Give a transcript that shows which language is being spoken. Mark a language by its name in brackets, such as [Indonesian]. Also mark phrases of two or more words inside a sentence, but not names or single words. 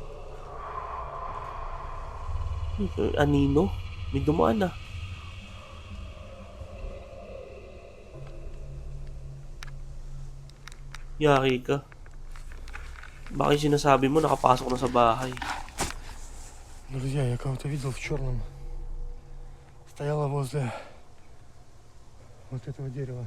[Filipino] Anino? May dumaan na. Yari ka. Bakit sinasabi mo nakapasok na sa bahay? [Russian] Друзья, я кого-то видел в черном. Стояла возле вот этого дерева.